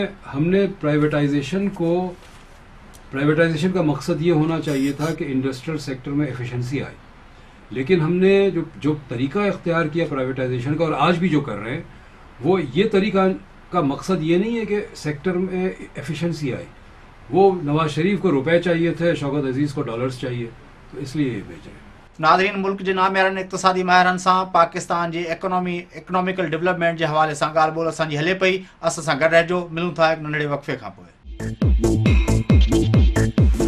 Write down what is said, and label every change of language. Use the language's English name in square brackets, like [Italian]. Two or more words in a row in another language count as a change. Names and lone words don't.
[Urdu] ہم نے پرائیویٹائزیشن کا مقصد یہ ہونا چاہیے تھا کہ [English] industrial sector [Urdu] میں ایفیشنسی آئے، لیکن ہم نے جو طریقہ اختیار کیا پرائیویٹائزیشن کا اور آج بھی جو کر رہے ہیں وہ یہ طریقہ کا مقصد یہ نہیں ہے کہ سیکٹر میں ایفیشنسی آئے. وہ نواز شریف کو روپے چاہیے تھے، شوکت عزیز کو ڈالرز چاہیے، تو اس لیے یہ بیچ رہے ہیں. ناظرین، ملک کے نامعیارن اقتصادی ماہرن سے پاکستان کی [English] economical development [Urdu] کے حوالے سے [Sindhi] ॻाल्हि ॿोल असांजी हले पई. असां सां गॾु रहिजो. मिलूं था हिकु नंढड़े वक़्फ़े खां पोइ.